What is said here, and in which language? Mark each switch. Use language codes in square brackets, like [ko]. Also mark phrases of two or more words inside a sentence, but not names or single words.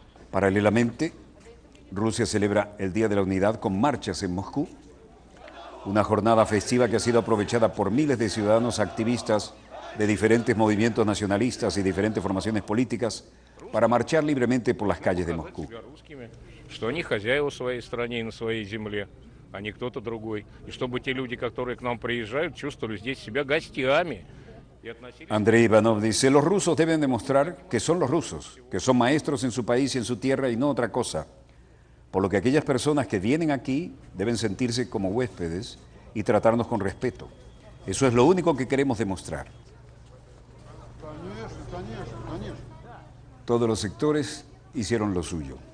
[es] Paralelamente, Rusia celebra el Día de la Unidad con marchas en Moscú, una jornada festiva que ha sido aprovechada por miles de ciudadanos activistas de diferentes movimientos nacionalistas y diferentes formaciones políticas para marchar libremente por las calles de Moscú. [ru] Что они хозяева в своей стране и на своей земле, а не кто-то другой. И чтобы те люди, которые к нам приезжают, чувствовали здесь себя гостями. [es] Andrei Ivanov dice, los rusos deben demostrar que son los rusos, que son maestros en su país y en su tierra y no otra cosa. Por lo que aquellas personas que vienen aquí deben sentirse como huéspedes y tratarnos con respeto. Eso es lo único que queremos demostrar. Todos los sectores hicieron lo suyo.